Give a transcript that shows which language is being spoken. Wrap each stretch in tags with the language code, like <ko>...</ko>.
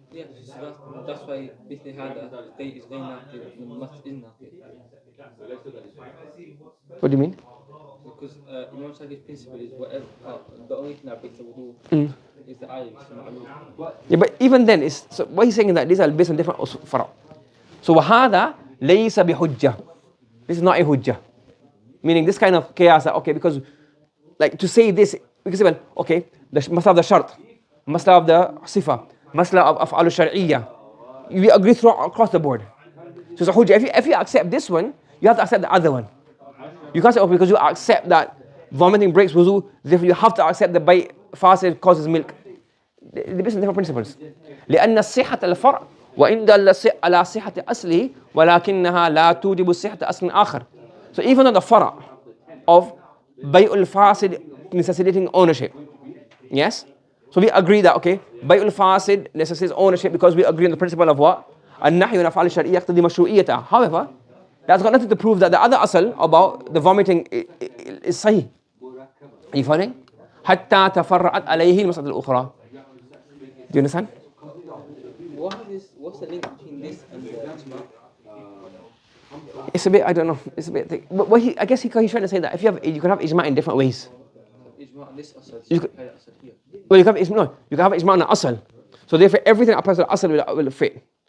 <en>Yes, that's why</en> <ar>مثل هذا</ar> <en>is غير ناقض and must is ناقض. What do you mean? Because Imam Shafi's principle is whatever the only thing that breaks the wudu is the ayah. Yeah, but even then, so what he's saying is that these are based on different fara'. So</en> <ar>وهذا ليس بحجة.</ar> <en>This is not a hujjah. Meaning this kind of chaos that, okay, because like to say this, we can say, well, okay, the masla of the shart, masla of the sifa, masla of af'al al-shar'iyya. We agree across the board. So it's a hujjah. If you accept this one, you have to accept the other one. You can't say, oh, because you accept that vomiting breaks wuzu, therefore you have to accept the bay fasid causes milk. They're based on different principles.</en> <ar>لأن الصحة الفرع وإن دل على صحة أصله ولكنها لا توجب صحة أصل آخر.</ar> <en>So even though the fara' of bay'ul fasid necessitating ownership, yes? So we agree that, okay, bay'ul fasid necessitates ownership because we agree on the principle of what?</en> <ar>النحي عن أفعال الشرعية يقتضي مشروعيتها.</ar> <en>However, that's got nothing to prove that the other asal about the vomiting is sahih. Are you following?</en> <ar>حتى تفرعت عليه المسألة الأخرى.</ar> <en>Do you understand? What's the link between this and the ijma? It's a bit, I don't know, it's a bit thick. But what I guess he's trying to say that if you can have ijma in different ways. Ijma on this asal, here. Well, you can have ijma on the asal. So therefore everything that applies to the asal will fit.</en>